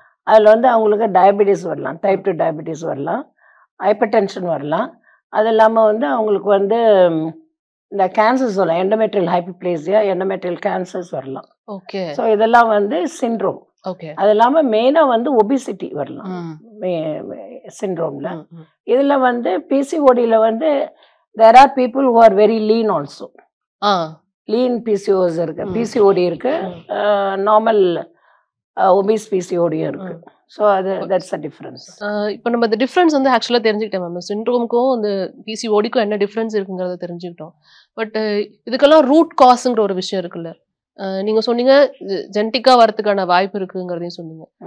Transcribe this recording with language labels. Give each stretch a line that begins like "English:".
Tamil: அதில் வந்து அவங்களுக்கு டயபெட்டிஸ் வரலாம், டைப் 2 டயபெட்டிஸ் வரலாம், ஹைப்பர் டென்ஷன் வரலாம். அது இல்லாமல் வந்து அவங்களுக்கு வந்து இந்த கேன்சர்ஸ் வரலாம், எண்டோமெட்ரியல் ஹைப்பர்ப்ளேசியா, எண்டோமெட்ரியல் கேன்சர்ஸ் வரலாம். ஓகே. ஸோ இதெல்லாம் வந்து சிண்ட்ரோம். ஓகே. அது இல்லாமல் மெயினாக வந்து ஒபிசிட்டி வரலாம் சிண்ட்ரோமில். இதில் வந்து பிசிஓடியில் வந்து
English: there are people who are very lean also.
Tamil: Lean PCOS இருக்கு, பிசிஓடி இருக்கு, நார்மல் ஒபிஸ் பிசிஓடியும் இருக்கு.
English: So அது that's a difference.
Tamil: இப்போ நம்ம இந்த டிஃப்ரென்ஸ் வந்து ஆக்சுவலாக தெரிஞ்சுக்கிட்டோம் மேம். சிண்ட்ரோமுக்கும் இந்த பிசிஓடிக்கும் என்ன டிஃப்ரென்ஸ் இருக்குங்கிறத தெரிஞ்சுக்கிட்டோம். பட் இதுக்கெல்லாம் ரூட் காஸுங்கிற ஒரு விஷயம் இருக்குல்ல, நீங்கள் சொன்னீங்க ஜெனட்டிக்காக வரதுக்கான வாய்ப்பு இருக்குங்கிறதையும் சொன்னீங்க.